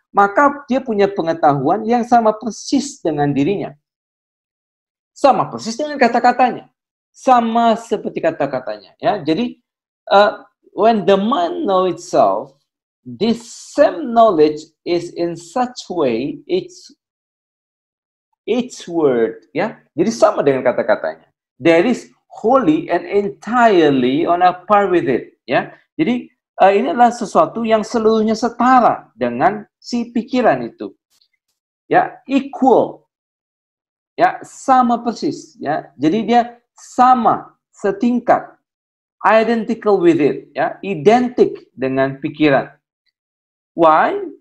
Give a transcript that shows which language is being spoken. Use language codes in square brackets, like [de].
[id] Maka dia punya pengetahuan yang sama persis dengan dirinya. Sama persis dengan kata-katanya. Sama seperti kata-katanya, ya. [en] Jadi when the mind know itself, this same knowledge is in such way, its word, ya. [id] Jadi sama dengan kata-katanya. [en] There is wholly and entirely on a par with it, ya. [id] Jadi ini adalah sesuatu yang seluruhnya setara dengan si pikiran itu, ya, equal, ya, sama persis, ya. Jadi dia sama, setingkat, [en] identical with it, [id] ya, identik dengan pikiran. Why?